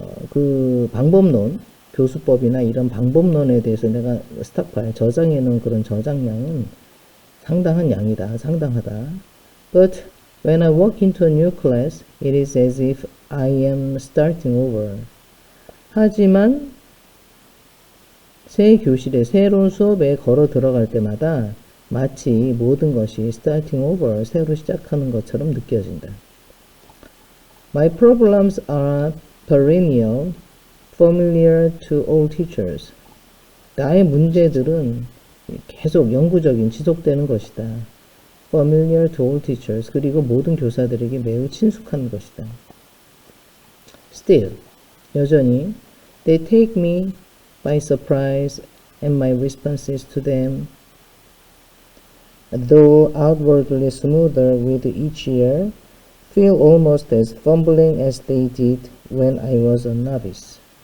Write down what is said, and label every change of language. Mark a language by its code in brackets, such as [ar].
[ko] 그 방법론, 교수법이나 이런 방법론에 대해서 내가 stockpile, 저장해 놓은 그런 저장량은 상당한 양이다, 상당하다. [en] But when I walk into a new class, it is as if I am starting over. [ko] 하지만 새 교실에, 새로운 수업에 걸어 들어갈 때마다 마치 모든 것이 [en] starting over, [ko] 새로 시작하는 것처럼 느껴진다. [en] My problems are perennial, familiar to all teachers. [ko] 나의 문제들은 계속 영구적인, 지속되는 것이다. [en] Familiar to all teachers. [ko] 그리고 모든 교사들에게 매우 친숙한 것이다. [en] Still, [ko] 여전히, [en] they take me by surprise and my responses to them, though outwardly smoother with each year, feel almost as fumbling as they did when I was a novice.